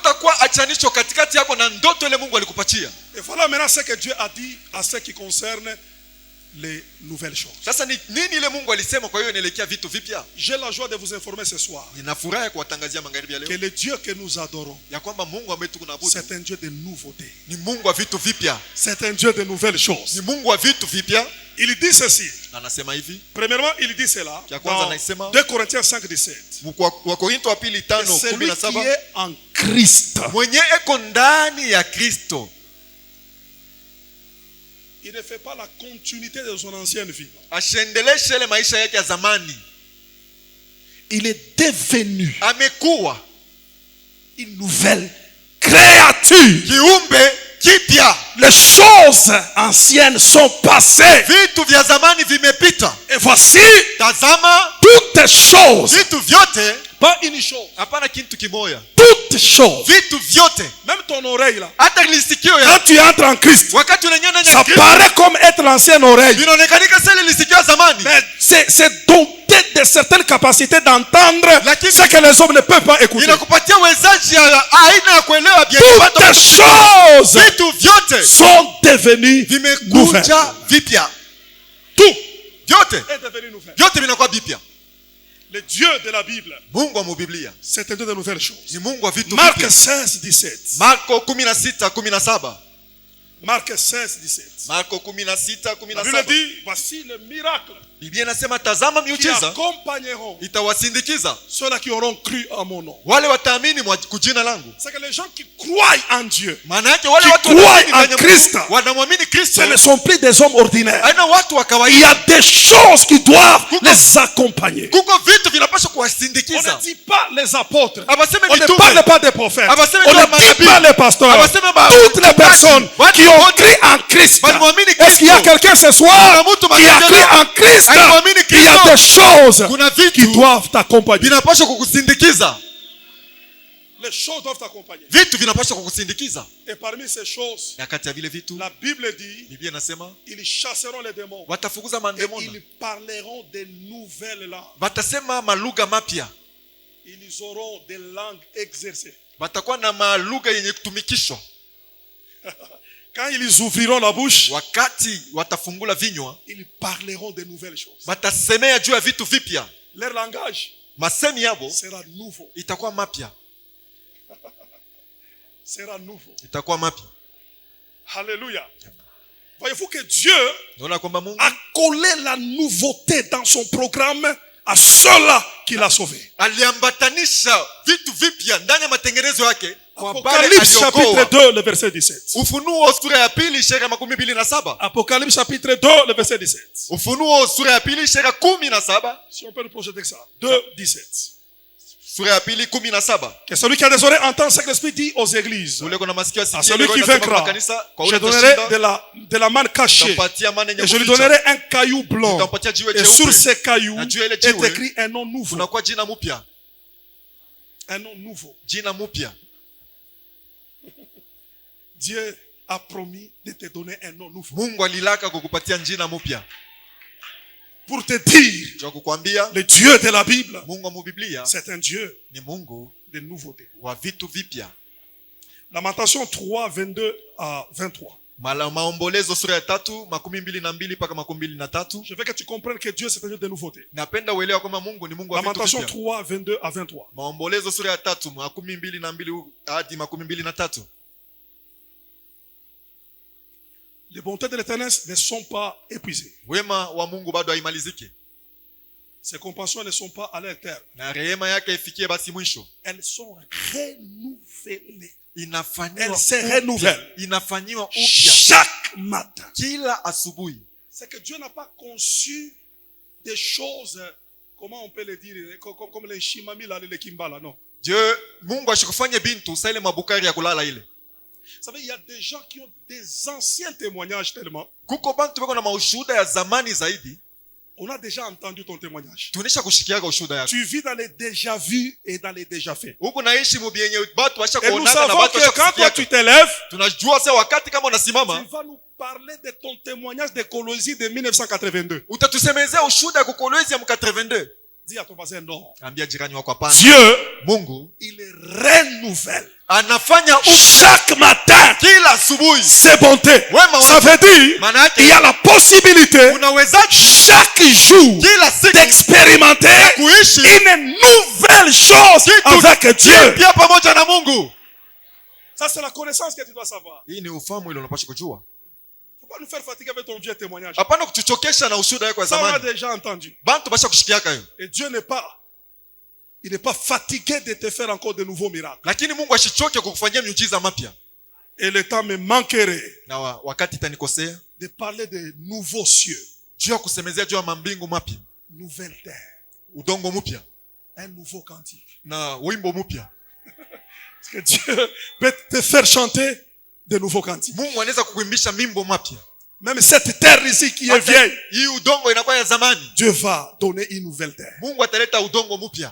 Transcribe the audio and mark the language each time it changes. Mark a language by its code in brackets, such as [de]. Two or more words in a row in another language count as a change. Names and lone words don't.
[fr] Et voilà maintenant ce que Dieu a dit à ce qui concerne les nouvelles choses. J'ai la joie de vous informer ce soir que le Dieu que nous adorons, c'est un Dieu de nouveauté. C'est un Dieu de nouvelles choses. Il dit ceci. [sw] Anasema hivi. [fr] Premièrement, il dit cela dans 2 Corinthiens 5:17. [sw] Wakorintho wa pili 5:17. [fr] Celui qui est en Christ. [sw] Mwenye eko ndani ya Kristo. [fr] Il ne fait pas la continuité de son ancienne vie. [sw] Ashendeleshe ile maisha yake ya zamani. [fr] Il est devenu [sw] amekuwa [fr] une nouvelle créature. [sw] Kiumbe kipya. [fr] Les choses anciennes sont passées. [sw] Vitu vya zamani vimepita. [fr] Et voici, [sw] tazama, [fr] toutes choses. [sw] Vitu vyote, [fr] pas une chose. [sw] Hapana kitu kimoya. [fr] Toutes choses. [sw] Vitu vyote. [fr] Même ton oreille là. [sw] Hata lisikio ya. [fr] Quand tu entres en Christ, [sw] wakati unaingia ndani ya [fr] ça [sw] Kristo, [fr] paraît comme être l'ancienne oreille. [sw] Vinaonekanika sasa lisikio ya zamani. [fr] Mais c'est doté de certaines capacités d'entendre ce que les hommes ne peuvent pas écouter. [sw] Inakupatia uwezaji aina ya kuelewa bien. [fr] Toutes choses. [sw] Vitu vyote [fr] sont devenues nouvelles. [sw] Vipya. [fr] Tout [sw] vyote [fr] est devenu nouvelle. [sw] Vyote vinakuwa vipya. [fr] Le Dieu de la Bible, [sw] Mungu wa Biblia, [fr] c'est un Dieu de nouvelles choses. [sw] Ni Mungu wa vitu [fr] Marc [sw] vipya. 16:17. Marko 16:17. [fr] Marc 16:17. [sw] Marko 16:17. [fr] La Bible dit, voici le miracle. [sw] Biblia inasema tazama miujiza [fr] accompagneront [sw] itawasindikiza [fr] ceux-là qui auront cru à mon nom. [sw] Wale wataamini kwa jina langu. [fr] C'est que les gens qui croient en Dieu, [sw] maana yake wale [fr] watu croient en Christ, [sw] wanamwamini Kristo, [fr] ce ne sont plus des hommes ordinaires. [sw] Haina watu wa kawaida. [fr] Il y a des choses qui doivent les accompagner. [sw] Kuko vitu vinapaswa [fr] On [sw] kuwasindikiza. [fr] ne dit pas les apôtres. [sw] Abaseme [fr] On ne [sw] mitume. [fr] parle pas des prophètes. [sw] Abaseme [fr] On ne dit pas les pasteurs. Toutes les personnes qui ont cru en Christ. Est-ce qu'il y a quelqu'un ce soir qui a cru en Christ? Il y a des choses qui doivent t'accompagner. [sw] Vinapaswa kukusindikiza. [fr] Les choses doivent t'accompagner. [sw] Vitu vinapaswa kukusindikiza. [fr] Et parmi ces choses, [sw] kati ya vile vitu, [fr] la Bible dit, [sw] Biblia inasema, [fr] ils chasseront les démons. [sw] Watafukuza mandemona. [fr] Et ils parleront de nouvelles langues. [sw] Watasema malugha mapya. [fr] Ils auront des langues exercées. [sw] Watakuwa na malugha yenye kutumikishwa. [fr] Quand ils ouvriront la bouche, [sw] wakati watafungula vinywa, [fr] ils parleront de nouvelles choses. [sw] Watasemea juu ya vitu vipya. [fr] Leur langage, [sw] masemi yabo, [fr] sera nouveau. [sw] Itakuwa mapya. [fr] Sera nouveau. [sw] Itakuwa mapya. [fr] Alléluia. Voyez-vous que Dieu a collé la nouveauté dans son programme à ceux-là qu'il a sauvés. [sw] Aliambatanisha vitu vipya ndani ya matengenezo yake. [fr] Apocalypse chapitre 2 le verset 17. [sw] Ufunuo sura ya pili sheka 27. [fr] Apocalypse chapitre 2 le verset 17. [sw] Ufunuo sura ya pili sheka 17. [fr] Si on peut le projeter ça. 2:17. [sw] Sura ya pili 17. [fr] Que celui qui a des oreilles entend ce que l'Esprit dit aux églises. À celui qui vaincra, je donnerai de la manne cachée. Et je lui donnerai un caillou blanc. Et sur ce caillou est écrit un nom nouveau. Un nom nouveau. Dieu a promis de te donner un nom nouveau. [sw] Mungu alilaka kukupatia jina mpya. [fr] Pour te dire, le Dieu de la Bible, c'est un Dieu de nouveauté. Lamentation 3, 22 à 23. [sw] Maombolezo sura ya 3, 22 mpaka 23. [fr] Je veux que tu comprennes que Dieu c'est un Dieu de nouveauté. [sw] Napenda uelewa kwamba Mungu ni Mungu wa vitu vipya. [fr] Lamentation 3, 22 à 23. [sw] Maombolezo sura ya 3, 22 hadi 23. [fr] Les bontés de l'Éternel ne sont pas épuisées. [sw] Wema wa Mungu bado haimaliziki. [fr] Ses compassions ne sont pas à leur terme. [sw] Na rehema yake ifikie basi mwisho. [fr] Elles sont renouvelées. [sw] Inafanywa. [fr] Elles se renouvellent. [sw] Inafanywa upya. [fr] Chaque matin. [sw] Kila asubuhi. [fr] C'est que Dieu n'a pas conçu des choses, comment on peut le dire, comme les shimami là, les kimbala, non. Dieu, [sw] Mungu ashikufanya bintu sa ile mabukari ya kulala ile. [fr] Vous savez, il y a des gens qui ont des anciens témoignages tellement. [sw] Kuko bantu beko na maushuhuda ya zamani zaidi. [fr] On a déjà entendu ton témoignage. [sw] Tunisha kushikiaga ushuhuda yako. [fr] Tu vis dans les déjà vus et dans les déjà faits. [sw] Huko naishi mubienye batu washa kuonana na batu washa kusikia. [fr] Quand toi tu t'élèves, [sw] tunajua sasa wakati kama unasimama, [fr] tu vas nous parler de ton témoignage de Colosie de 1982. [sw] Utatusemezea ushuhuda ya Colosie ya 82. [fr] Dis à ton voisin non. [sw] Ambia jirani wako hapana. [fr] Dieu, [sw] Mungu, [fr] il renouvelle. [sw] Anafanya [fr] chaque matin [sw] kila asubuhi [fr] ses bontés. Ça veut dire il y a la possibilité chaque jour d'expérimenter une nouvelle chose avec Dieu. Ça c'est la connaissance que tu dois savoir. [sw] Hii ni ufahamu ile unapaswa kujua. [fr] Faut pas nous faire fatiguer avec ton vieux témoignage. [sw] Hapana kutuchokesha na ushuhuda wako wa [fr] Ça on a [sw] zamani. [fr] déjà entendu. [sw] Bantu basha kushikiaka hiyo. [fr] Et Dieu il n'est pas fatigué de te faire encore de nouveaux miracles. [sw] Lakini Mungu ashichoke kukufanyia miujiza mapya. [fr] Et le temps me manquerait [sw] Na wakati itanikosea [fr] de parler de nouveaux cieux. [sw] Juu ya kusemezea juu ya mambingu mapya. [fr] Nouvelle terre. [sw] Udongo mpya. [fr] Un nouveau cantique. [sw] Na wimbo mpya. [fr] Parce que Dieu peut te faire chanter de nouveaux cantiques. [sw] Mungu anaweza kukuimbisha mimbo mapya. [fr] Même cette terre ici qui est vieille. [sw] Hii udongo inakuwa ya zamani. [fr] Dieu va donner une nouvelle terre. [sw] Mungu ataleta udongo mpya.